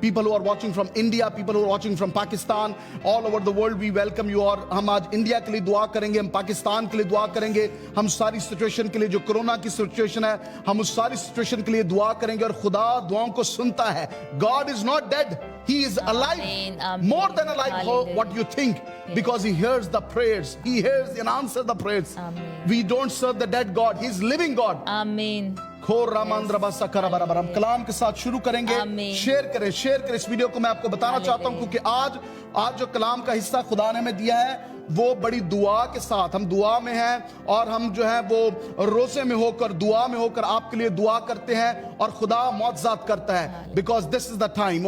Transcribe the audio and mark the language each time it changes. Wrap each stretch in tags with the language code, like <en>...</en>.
<en>People who are watching from India, people who are watching from Pakistan, all over the world, we welcome you।</en> <hi>और हम आज India के लिए दुआ करेंगे, हम पाकिस्तान के लिए दुआ करेंगे, हम सारी सिचुएशन के लिए, जो कोरोना की सिचुएशन है, हम उस सारी सिचुएशन के लिए दुआ करेंगे। और खुदा दुआओं को सुनता है।</hi> <en>God is not dead, He is alive, more than alive, what you think, because He hears the prayers, He hears and answers the prayers. We don't serve the dead God, He is living God.</en> <hi>आमीन। हम कलाम के साथ शुरू करेंगे। Share करें इस video को। मैं आपको बताना चाहता हूं, क्योंकि आज जो कलाम का हिस्सा खुदा ने हमें दिया है, वो बड़ी दुआ के साथ, हम दुआ में हैं, और हम जो है वो रोजे में होकर, दुआ में होकर आपके लिए दुआ करते हैं, और खुदा मौजज़ात करता है,</hi> <en>Because this is the time.</en>